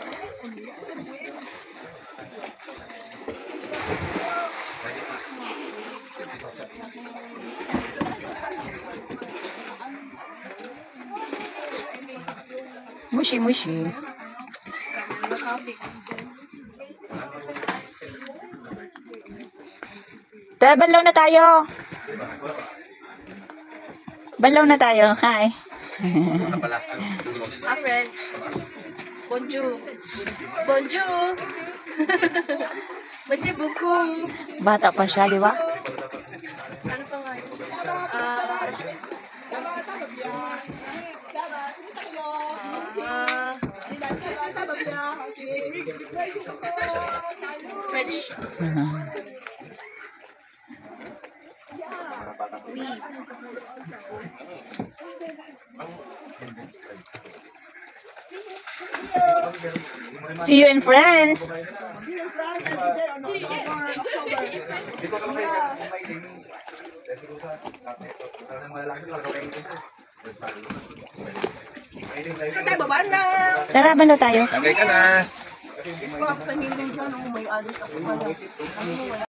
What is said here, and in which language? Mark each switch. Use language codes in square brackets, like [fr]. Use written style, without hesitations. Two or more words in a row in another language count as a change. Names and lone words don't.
[tl] Mushi. Tara, banlaw na tayo. Banlaw na tayo. Hi. [fr] Ah, French. Bonjour. Bonjour. Merci beaucoup. [tl] Bata pa siya, di ba? Ano pa nga? French. [fr] Oui. [en] See you in France. [tl] Dito ka lang kayo sa may gaming. Dito sa mga lalaki sila sa Saan tayo baba na? Tara, balo tayo. Tagay ka na. Kung ako sa hiling dyan, may alis ako.